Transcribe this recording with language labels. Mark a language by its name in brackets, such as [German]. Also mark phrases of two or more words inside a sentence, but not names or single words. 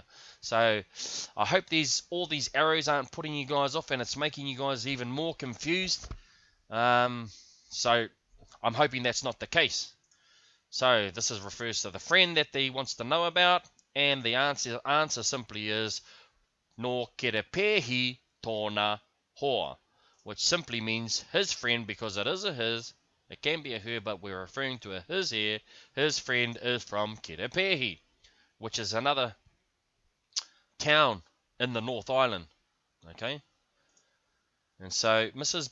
[English] So I hope all these arrows aren't putting you guys off and it's making you guys even more confused. So I'm hoping that's not the case. So this refers to the friend that he wants to know about, and the answer simply is [Māori] no kerepehi tōna hoa, [English] which simply means his friend, because it is a his. It can be a her, but we're referring to a his here. His friend is from Kerepehi, which is another town in the North Island. Okay? And so Mrs.